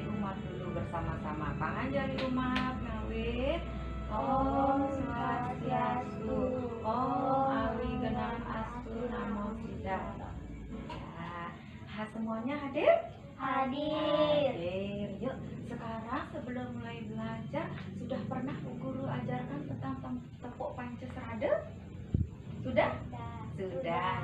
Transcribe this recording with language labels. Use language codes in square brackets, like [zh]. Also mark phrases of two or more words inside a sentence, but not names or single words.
[id] umat dulu bersama-sama. [ban] Panganjali umat ngawit. Om Swastiastu. Om Awigenang Astu Namo Buddhaya. [id] Ya, semuanya hadir? Hadir. Hadir. Yuk, sekarang sebelum mulai belajar, sudah pernah Bu Guru ajarkan tentang tepuk Pancasrada? Sudah? Sudah.